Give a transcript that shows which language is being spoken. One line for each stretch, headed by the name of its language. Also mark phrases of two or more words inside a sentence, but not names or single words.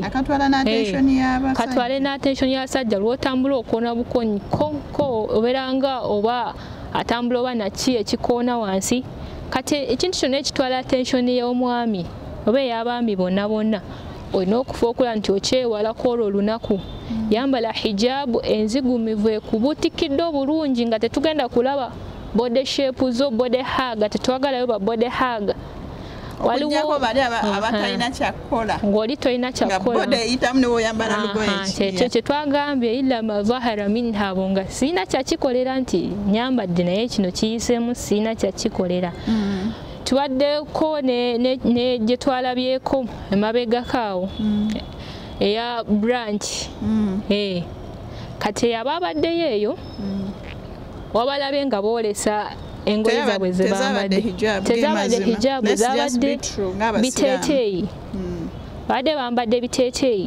Ganda: katwale n'attention y'abasajja lw'otambula okoona bukonyi ko obeera nga oba atambula oba naki ekikoona wansi. Kati ekintu kyonna ekitwala attention y'omwami oba ey'abaami bonna olina okufa okulaba nti okyewalako olwo olunaku. Yambala hijabu enzigumivu ekubuutikidde obulungi nga tetugenda kulaba
English: body shape
Ganda: zo
English: body hug
Ganda: tetwagalayo ba
English: body hug.
Ganda: Waliwo bali abatalina kyakola ng'oli tolina kyakola body eyitamu niwo oyambala lugoye ekyo kye twagambye
Arabic: إلا ما ظهر منها
Ganda: nga siina kyakikolera nti nyambadde naye kino kiyiseemu siina kyakikolera. Tubaddeko ne gye twalabyeko emabegakaawo eya branch. Kati aba abaddeyo eyo wabalabye nga boolesa engoye zaabwe ze bambadde tezabadde hijabu zabadde biteeteeyi badde bambadde biteeteeyi.